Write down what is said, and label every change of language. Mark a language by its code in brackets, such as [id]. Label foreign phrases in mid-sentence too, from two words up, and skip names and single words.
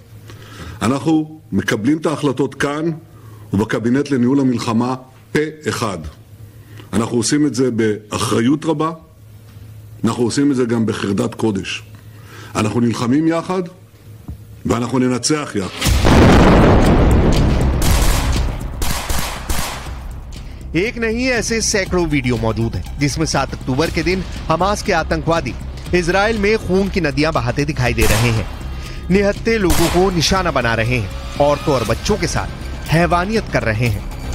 [he] אנחנו מקבלים את ההחלטות כאן ובקבינט לניהול המלחמה פה אחד. אנחנו עושים את זה באחריות רבה, אנחנו עושים את זה גם בחרדת קודש. אנחנו נלחמים יחד ואנחנו ננצח יחד. [hi] एक नहीं ऐसे सैकड़ों वीडियो मौजूद हैं जिसमें 7 अक्टूबर के दिन हमास के आतंकवादी इजराइल में खून की नदियां बहाते दिखाई दे रहे हैं, निहत्थे लोगों को निशाना बना रहे हैं, औरतों और बच्चों के साथ हैवानियत कर रहे हैं।